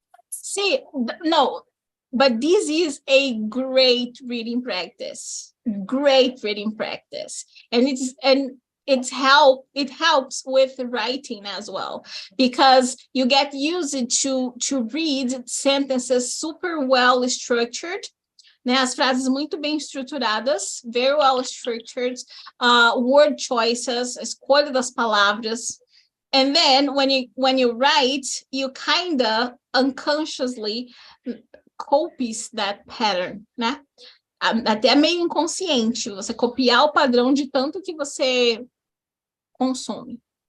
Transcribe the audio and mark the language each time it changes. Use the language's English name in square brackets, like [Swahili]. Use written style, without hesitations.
[English] See, no, but this is a great reading practice. Great reading practice. And it helps with writing as well, because you get used to read sentences super well structured, [Portuguese] né? As frases muito bem estruturadas, [English] very well structured, word choices, [Portuguese] escolha das palavras. [English] And then when you write, you kind of unconsciously copies that pattern, [Portuguese] né? Até meio inconsciente, você copiar o padrão de tanto que você consome.